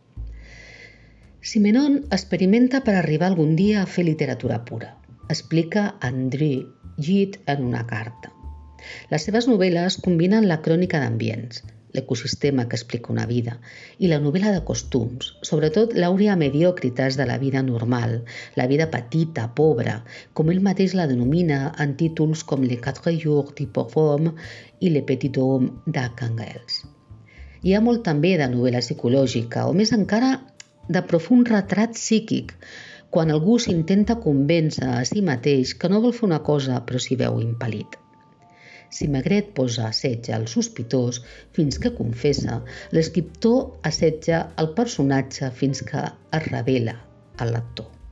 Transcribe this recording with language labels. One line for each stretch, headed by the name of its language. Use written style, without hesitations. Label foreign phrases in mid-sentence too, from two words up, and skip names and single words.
Catalan: Simenon experimenta per arribar algun dia a fer literatura pura, explica André Gide en una carta. Les seves novel·les combinen la crònica d'ambients, l'ecosistema que explica una vida, i la novel·la de costums, sobretot l'
Latin: àurea mediocritas
Catalan: de la vida normal, la vida petita, pobra, com ell mateix la denomina en títols com Les 4 jours du pauvre homme i Le petit homme d'Arcangels. Hi ha molt també de novel·la psicològica, o més encara de profund retrat psíquic, quan algú s'intenta convèncer a si mateix que no vol fer una cosa però s'hi veu impel·lit. Si Maigret posa assetja al sospitós fins que confessa, l'escriptor assetja el personatge fins que es revela al lector.